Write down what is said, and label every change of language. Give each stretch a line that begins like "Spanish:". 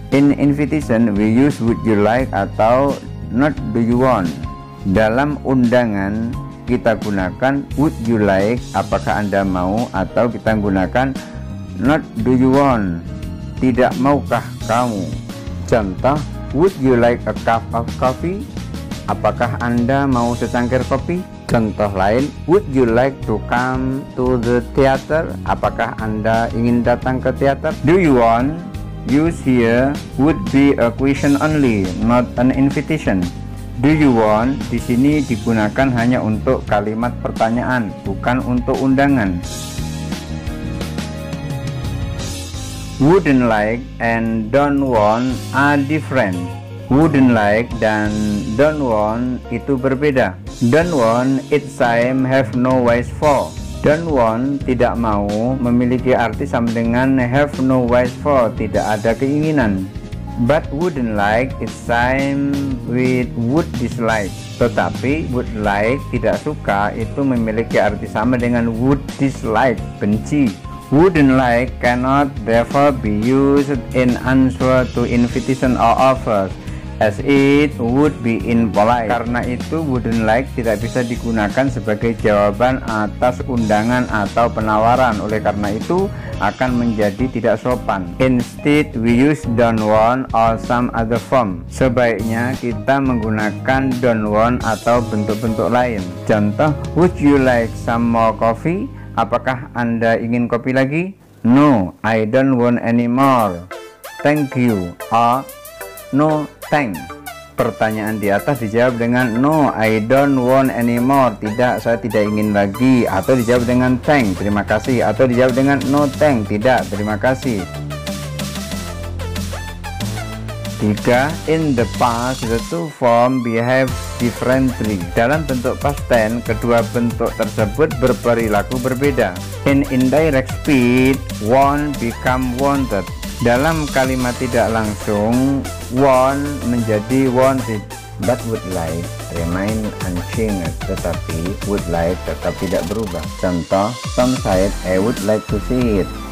English: In invitation, we use would you like atau not do you want.
Indonesian: Dalam undangan, kita gunakan would you like, apakah Anda mau, atau kita gunakan not do you want, tidak maukah kamu.
English: Contoh, would you like a cup of coffee?
Indonesian: Apakah Anda mau secangkir kopi?
English: Contoh lain, would you like to come to the theater?
Indonesian: Apakah Anda ingin datang ke teater?
English: Do you want? Use here would be a question only, not an invitation.
Indonesian: Do you want di sini digunakan hanya untuk kalimat pertanyaan, bukan untuk undangan. Wouldn't like and don't want are different. Wouldn't like dan don't want itu berbeda.
English: Don't want, it same have no wish for.
Indonesian: Don't want, tidak mau, memiliki arti sama dengan have no wish for, tidak ada keinginan.
English: But wouldn't like, it same with would dislike.
Indonesian: Tetapi would like, tidak suka, itu memiliki arti sama dengan would dislike, benci.
English: Wouldn't like cannot therefore be used in answer to invitation or offers, as it would be impolite.
Indonesian: Karena itu wouldn't like tidak bisa digunakan sebagai jawaban atas undangan atau penawaran, oleh karena itu akan menjadi tidak sopan.
English: Instead we use don't want or some other form.
Indonesian: Sebaiknya kita menggunakan don't want atau bentuk-bentuk lain.
English: Contoh, would you like some more coffee?
Indonesian: Apakah Anda ingin kopi lagi?
English: No, I don't want any more. Thank you. Or no thanks.
Indonesian: Pertanyaan di atas dijawab dengan no, I don't want anymore, tidak, saya tidak ingin lagi, atau dijawab dengan thanks, terima kasih, atau dijawab dengan no thanks, tidak, terima kasih.
English: 3. In the past, the two forms behave differently.
Indonesian: Dalam bentuk past tense, kedua bentuk tersebut berperilaku berbeda.
English: In indirect speech, want become wanted.
Indonesian: Dalam kalimat tidak langsung, want menjadi wanted,
English: but would like remain unchanged.
Indonesian: Tetapi would like tetap tidak berubah.
English: Contoh, Tom said, I would like to see it.